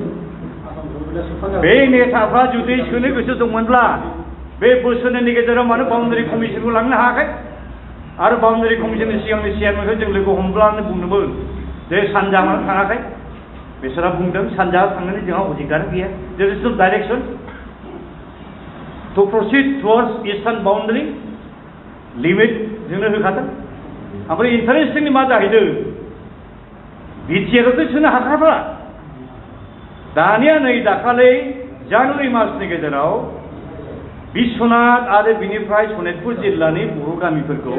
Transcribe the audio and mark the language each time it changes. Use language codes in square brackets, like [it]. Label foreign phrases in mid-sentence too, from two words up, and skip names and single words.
[brx] बे नेताफ्रा जुदि सोनो गोसो दंमोनब्ला बे बोसोरनैनि गेजेराव मानो [en] boundary commission [brx] लांनो हायाखै आरो [en] boundary commission [brx] सिगांनि चेयारमेनखौ जों लोगो हमब्लानो बुंदोंमोन जे सानजा मानो थाङाखै बिसोरहा बुंदों सानजा थांनानै जोंहा अधिकार गैया [en] there is no direction to proceed towards eastern boundary limit [brx] जोंनो होखादों ओमफ्राय इन्टारेस्टिंनि मा जाहैदों बिटिआरआवथ' सोनो हाखाब्ला दानिया नै दाखालि जानुवारि मासनि गेजेराव बिश्वनाथ आरो बिनिफ्राय सनितपुर जिल्लानि बर' गामिफोरखौ